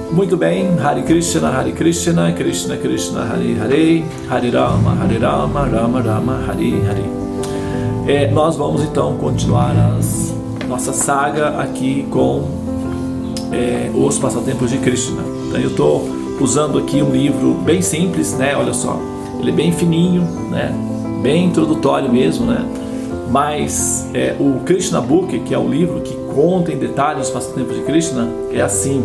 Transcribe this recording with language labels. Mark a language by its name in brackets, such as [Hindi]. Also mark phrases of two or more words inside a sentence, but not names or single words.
[Portuguese] Muito bem, [Sanskrit] Hare Krishna, Krishna Krishna, Hare Hare, Hare Rama, Rama Rama, Hare Hare. [Portuguese] Nós vamos então continuar nossa saga aqui com os passatempos de Krishna. Então eu estou usando aqui um livro bem simples, né? Olha só, ele é bem fininho, né? Bem introdutório mesmo, né? Mas o Krishna Book, que é o livro que conta em detalhes os passatempos de Krishna, é assim.